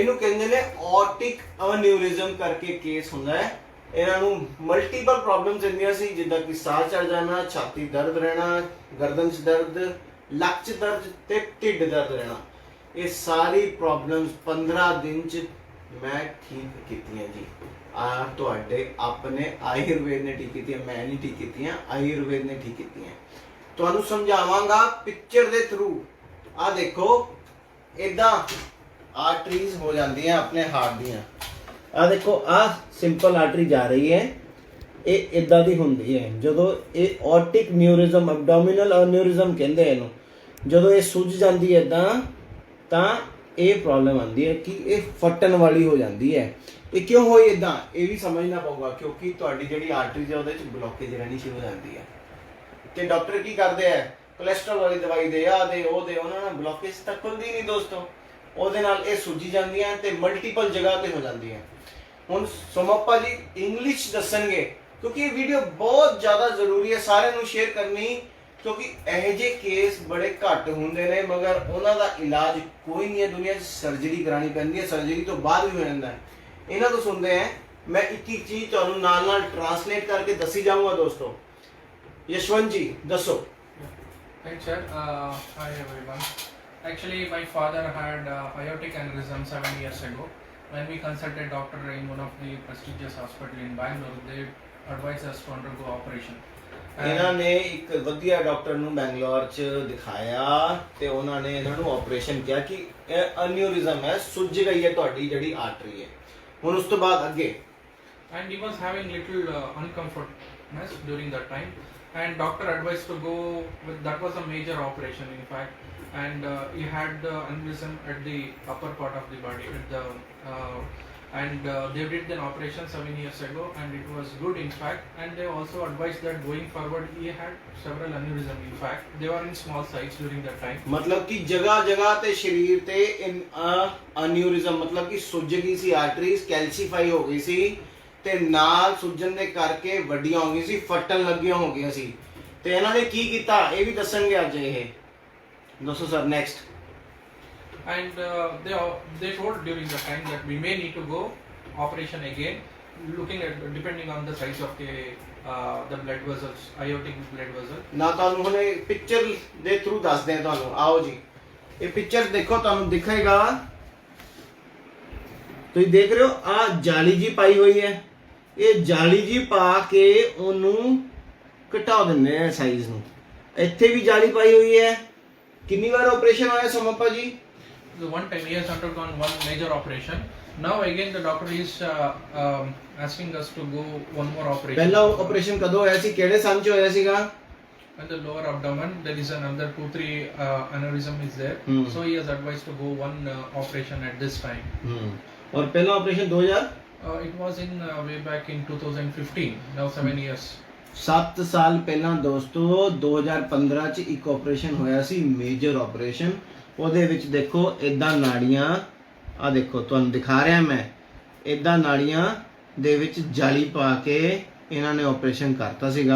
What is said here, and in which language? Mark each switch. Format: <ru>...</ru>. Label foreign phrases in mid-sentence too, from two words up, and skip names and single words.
<pa>ਇਹਨੂੰ ਕਹਿੰਦੇ ਨੇ</pa> <en>aortic aneurysm</en> <pa>ਕਰਕੇ ਕੇਸ ਹੁੰਦਾ ਹੈ। ਇਨ੍ਹਾਂ ਨੂੰ</pa> <en>multiple problems</en> <pa>ਹੁੰਦੀਆਂ ਸੀ, ਜਿੱਦਾਂ ਕਿ ਸਾਹ ਚੜ੍ਹ ਜਾਣਾ, ਛਾਤੀ ਦਰਦ ਰਹਿਣਾ, ਗਰਦਨ ਚ ਦਰਦ, ਲੱਕ ਚ ਦਰਦ ਤੇ ਢਿੱਡ ਦਰਦ ਰਹਿਣਾ। ਯੇ ਸਾਰੀ ਪ੍ਰੌਬਲਮਜ਼ 15 ਦਿਨ ਚ ਮੈਂ ਠੀਕ ਕੀਤੀਆਂ ਜੀ। ਤੁਹਾਡੇ ਆਪਣੇ ਆਯੁਰਵੇਦ ਨੇ ਠੀਕ ਕੀਤੀਆਂ, ਮੈਂ ਨਹੀਂ ਠੀਕ ਕੀਤੀਆਂ, ਆਯੁਰਵੇਦ ਨੇ ਠੀਕ ਕੀਤੀਆਂ। ਤੁਹਾਨੂੰ ਸਮਝਾਵਾਂਗਾ ਪਿਕਚਰ ਦੇ ਥਰੂ। ਆ ਦੇਖੋ ਇੱਦਾਂ ਆਰਟਰੀਜ਼ ਹੋ ਜਾਤੀ ਹੈਂ ਆਪਣੇ ਹਾਰਟ ਦੀਆਂ। ਆ ਦੇਖੋ ਆ ਸਿੰਪਲ ਆਰਟਰੀ ਜਾ ਰਹੀ ਹੈ, ਯੇ ਇੱਦਾਂ ਦੀ ਹੁੰਦੀ ਹੈ। ਜਦੋਂ ਯੇ</pa> <en>aortic aneurysm, abdominal aneurysm</en> <pa>ਕਹਿੰਦੇ ਇਹਨੂੰ, ਜਦੋਂ ਯੇ ਸੁੱਜ ਜਾਤੀ ਹੈ ਇੱਦਾਂ ਤਾਂ ਯੇ ਪ੍ਰੌਬਲਮ ਆਤੀ ਹੈ ਕਿ ਯੇ ਫਟਣ ਵਾਲੀ ਹੋ ਜਾਤੀ ਹੈ। ਯੇ ਕਿਉਂ ਹੋਈ ਇੱਦਾਂ ਯੇ ਭੀ ਸਮਝਣਾ ਪਊਗਾ, ਕਿਉਂਕਿ ਤੁਹਾਡੀ ਜਿਹੜੀ ਆਰਟਰੀਜ਼ ਹੈ ਉਹਦੇ ਚ ਬਲੌਕੇਜ ਰਹਿਣੀ ਸ਼ੁਰੂ ਹੋ ਜਾਤੀ ਹੈ। ਤੇ ਡਾਕਟਰ ਕੀ ਕਰਤੇ ਹੈਂ, ਕੋਲੈਸਟਰੋਲ ਵਾਲੀ ਦਵਾਈ ਦੇ, ਆ ਦੇ, ਓ ਦੇ, ਉਨ੍ਹੋਂ ਨੇ ਬਲੌਕੇਜ ਤਕ ਖੁੱਲ੍ਹਤੀ ਨਹੀਂ ਦੋਸਤੋਂ। ਉਹਦੇ ਨਾਲ ਇਹ ਸੁੱਜੀ ਜਾਂਦੀਆਂ ਤੇ ਮਲਟੀਪਲ ਜਗ੍ਹਾ ਤੇ ਹੋ ਜਾਂਦੀਆਂ। ਹੁਣ ਸੋਮप्पा ਜੀ ਇੰਗਲਿਸ਼ ਦੱਸਣਗੇ, ਕਿਉਂਕਿ ਇਹ ਵੀਡੀਓ ਬਹੁਤ ਜ਼ਿਆਦਾ ਜ਼ਰੂਰੀ ਹੈ ਸਾਰਿਆਂ ਨੂੰ ਸ਼ੇਅਰ ਕਰਨੀ, ਕਿਉਂਕਿ ਇਹੋ ਜਿਹੇ ਕੇਸ ਬੜੇ ਘੱਟ ਹੁੰਦੇ ਨੇ ਮਗਰ ਉਹਨਾਂ ਦਾ ਇਲਾਜ ਕੋਈ ਨਹੀਂ ਹੈ ਦੁਨੀਆ 'ਚ। ਸਰਜਰੀ ਕਰਾਣੀ ਪੈਂਦੀ ਹੈ, ਸਰਜਰੀ ਤੋਂ ਬਾਅਦ ਵੀ ਹੋ ਜਾਂਦਾ ਹੈ। ਇਹਨਾਂ ਤੋਂ ਸੁਣਦੇ ਆ। ਮੈਂ ਇੱਕ ਇੱਕ ਚੀਜ਼ ਤੁਹਾਨੂੰ ਨਾਲ ਨਾਲ ਟ੍ਰਾਂਸਲੇਟ ਕਰਕੇ ਦੱਸੀ ਜਾਊਂਗਾ ਦੋਸਤੋ। ਯਸ਼ਵੰਤ ਜੀ ਦੱਸੋ।</pa> <en>Thanks, sir. Hi everyone. Actually, my father had aortic aneurysm 7 years ago. When we consulted doctor in one of the prestigious hospital in Bangalore, they advised us to undergo operation.</en> <pa>ਇਹਨਾਂ ਨੇ ਇੱਕ ਵਧੀਆ ਡਾਕਟਰ ਨੂੰ ਬੈਂਗਲੌਰ 'ਚ ਦਿਖਾਇਆ ਤੇ ਉਹਨਾਂ ਨੇ ਇਹਨਾਂ ਨੂੰ ਆਪਰੇਸ਼ਨ ਕਿਹਾ ਕਿ ਇਹ ਅਨਿਊਰਿਜ਼ਮ ਹੈ, ਸੁੱਜ ਗਈ ਹੈ ਤੁਹਾਡੀ ਜਿਹੜੀ ਆਰਟਰੀ ਹੈ। ਹੁਣ ਉਸ ਤੋਂ ਬਾਅਦ ਅੱਗੇ।</pa> <en>And he was having little uncomfortness during that time. And doctor advised to go with, that was a major operation in fact, and he had the aneurysm at the upper part of the body at the they did an operation 7 years ago and it was good in fact, and they also advised that going forward he had several aneurysm in fact, they were in small size during that time।</en> <pa>ਮਤਲਬ ਕਿ ਜਗ੍ਹਾ ਜਗ੍ਹਾ ਤੇ ਸ਼ਰੀਰ ਤੇ ਐਨਿਊਰਿਜ਼ਮ ਮਤਲਬ ਕਿ ਸੁੱਜ ਗਈ ਸੀ ਆਰਟਰੀਜ਼, ਕੈਲਸੀਫਾਈ ਹੋ ਗਈ ਸੀ ਤੇ ਨਾਲ ਸੁੱਜਣ ਦੇ ਕਰਕੇ ਵੱਡੀਆਂ ਹੋ ਗਈ ਸੀ, ਫਟਣ ਲੱਗੀਆਂ ਹੋ ਗਈਆਂ ਸੀ। ਤੇ ਇਹਨਾਂ ਨੇ ਕੀ ਕੀਤਾ ਇਹ ਵੀ ਦੱਸਣਗੇ ਅੱਜ। ਇਹ ਦੱਸੋ</pa> <en>sir next. And they told during the time that we may need to go operation again, looking at depending on the size of the blood vessels, aortic blood vessel।</en> <pa>ਨਾ ਤੁਹਾਨੂੰ ਹੁਣੇ ਪਿਕਚਰ ਦੇ ਥਰੂ ਦੱਸਦੇ ਆ ਤੁਹਾਨੂੰ। ਆਓ ਜੀ ਇਹ ਪਿਕਚਰ ਦੇਖੋ, ਤੁਹਾਨੂੰ ਦਿਖੇਗਾ। ਤੁਸੀਂ ਦੇਖ ਰਹੇ ਹੋ ਆ ਜਾਲੀ ਜੀ ਪਾਈ ਹੋਈ ਹੈ। ਇਹ ਜਾਲੀ ਜੀ ਪਾ ਕੇ ਉਹਨੂੰ ਘਟਾ ਦਿੰਦੇ ਆ ਸਾਈਜ਼ ਨੂੰ। ਇੱਥੇ ਵੀ ਜਾਲੀ ਪਾਈ ਹੋਈ ਹੈ। ਕਿੰਨੀ ਵਾਰ ਆਪਰੇਸ਼ਨ ਹੋਇਆ ਸੋਮप्पा ਜੀ?</pa> <en>The one time he has undergone one major operation. Now again the doctor is asking us to go one more operation।</en> <pa>ਪਹਿਲਾ ਆਪਰੇਸ਼ਨ ਕਦੋਂ ਹੋਇਆ ਸੀ, ਕਿਹੜੇ ਸੰਨ 'ਚ ਹੋਇਆ ਸੀਗਾ?</pa> <en>And the lower abdomen there is another 2-3 aneurysm is there, so he has advised to go one operation at this time।</en> <hi>और पहला ऑपरेशन 2000</hi> <en>it was in way back in 2015, now 7 years।</en> <pa>7 ਸਾਲ ਪਹਿਲਾਂ ਦੋਸਤੋ 2015 ਚ ਇੱਕ ਆਪਰੇਸ਼ਨ ਹੋਇਆ ਸੀ, ਮੇਜਰ ਆਪਰੇਸ਼ਨ। ਉਹਦੇ ਵਿੱਚ ਦੇਖੋ ਇਦਾਂ ਨਾੜੀਆਂ, ਆ ਦੇਖੋ ਤੁਹਾਨੂੰ ਦਿਖਾ ਰਿਹਾ ਮੈਂ, ਇਦਾਂ ਨਾੜੀਆਂ ਦੇ ਵਿੱਚ ਜਾਲੀ ਪਾ ਕੇ ਇਹਨਾਂ ਨੇ ਆਪਰੇਸ਼ਨ ਕਰਤਾ ਸੀਗਾ।</pa>